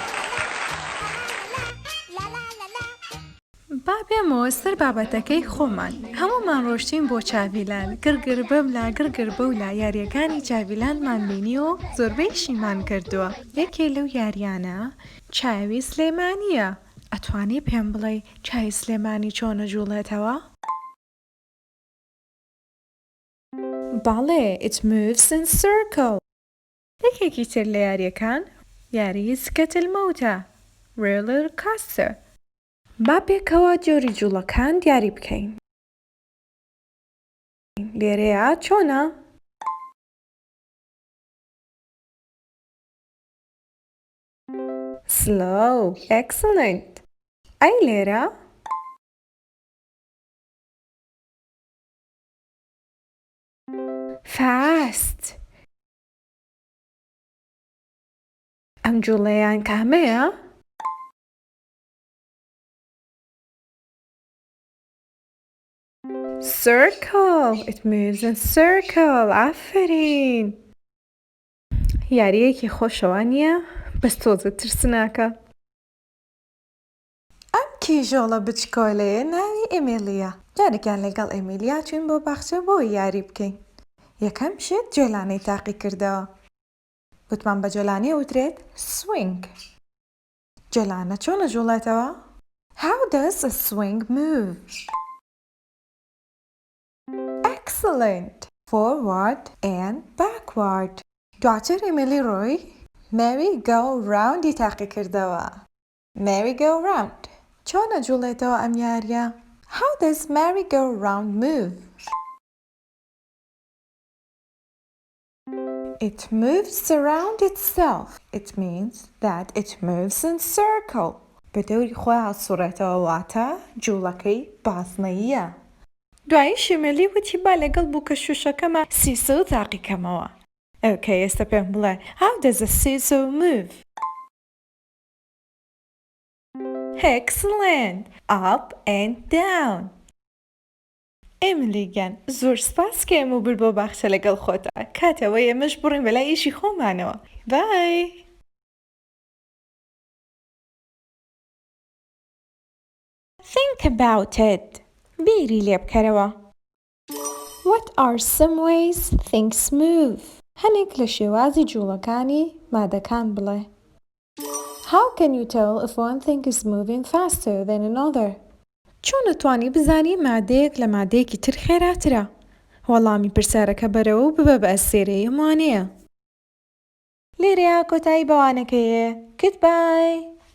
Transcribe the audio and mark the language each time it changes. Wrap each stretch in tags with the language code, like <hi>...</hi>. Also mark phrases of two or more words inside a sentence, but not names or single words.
<ckb>با بێمەوە سەر بابەتەکەی خۆمان هەموومان ڕۆشتین بۆ چاویلان گرگر بەملا گرگر بەولا یاریەکانی چاویلانمان بینی و زۆربەیشیمان کردووە یەکێ لەو یاریانە چاوی سلێمانیە ئەتوانی پێم بڵێ چای سلێمانی چۆنە جوڵێتەوە؟ بەڵێ</ckb> <en>it moves in circle</en> <ckb>یەکێکی تر لە یاریەکان یاری سکەتلمەوتە</ckb> <en>roller coaster</en> <ckb>با پێکەوە جۆری جوڵەکان دیاری بکەین لێرەیە چۆنە؟</ckb> <en>slow excellent</en> <ckb>ئەی لێرە؟ fast ئەم جوڵەیان کامەیە؟</ckb> <en>circle it moves in circle</en> <ckb>ئافرین یاریەکی خۆشەوە نییە بەس تۆزە ترسناکە ئەم کیژۆڵە بچکۆلەیە ناوی ئێمیلیە جارێکیان لەگەڵ ئێمیلیا چوین بۆ باخچە بۆ یاری بکەین یەکەم شت جۆلانەی تاقی کردەوە گوتمان بە جۆلانی وترێت swing جۆلانە چۆنە جوڵێتەوە؟</ckb> <en>how does a swing move؟ excellent forward and backward</en> <ckb>دواتر ئێمیلی ڕۆی</ckb> <en>merry go roundی</en> <ckb>تاقی کردەوە</ckb> <en>merry go round</en> <ckb>چۆنە جوڵێتەوە ئەم یاریە؟</ckb> <en>how does merry go round move؟ it moves around itself it means that it moves in circle</en> <ckb>بە دەوری خۆی هەڵسوڕێتەوە واتە جوڵەکەی بازنەییە دوایی شێمەلی وتی با لەگەڵ بووکە شوشەکەمە سیسە تاقیکەمەوە ئەوکە ئێستا پێم بڵێ</ckb> <en>how does a seesaw move؟ excellent up and down</en> <ckb>ئێمیلیگیان زۆر سپاس کە ئێمە برد بۆ باخچە لەگەڵ خۆتە کاتەوە ئێمەش بڕین بەلای ئیشی خۆمانەوە بای</ckb> <en>think about it</en> <ckb>بیری لێ بکەرەوە</ckb> <en>what are some ways things move</en> <ckb>هەنێک لە شێوازی جوڵەکانی مادەکان بڵێ</ckb> <en>how can you tell if one thing is moving faster than another</en> <ckb>چۆن دەتوانی بزانی مادەیەک لە مادەیەکی تر خێراترە وەڵامی پرسیارەکە بەرەوە و ببە بە ئەستێرەی وانەیە لێرەیە کۆتایی بەوانەکەیە goodbye</ckb>